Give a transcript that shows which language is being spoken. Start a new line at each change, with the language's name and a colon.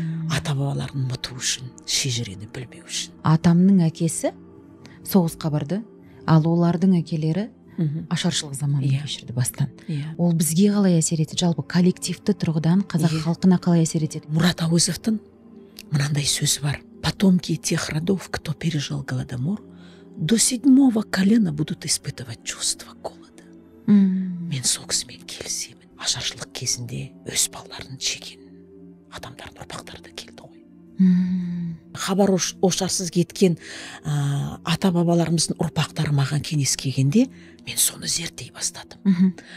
Kazakh: Ата-бабаларын ұмыту үшін, шежірені білмеу үшін. Атамның әкесі соғысқа барды, ал олардың әкелері ашаршылық заманын кешірді бастан. Ол бізге қалай әсер етеді? Жалпы коллективті тұрғыдан қазақ халқына қалай әсер етеді? Мұрат Әуезовтың мынандай сөзі бар.
Russian: Потомки тех родов, кто пережил Голодомор, до 7-го колена будут испытывать чувство голода.
Kazakh: Мен соғысымен келісемін. Ашаршылық кезінде өз балаларын жеген адамдардың ұрпақтары да келді ғой. Хабар ошарсыз кеткен ата-бабаларымыздың ұрпақтары маған кеңес келгенде, мен соны зерттей бастадым.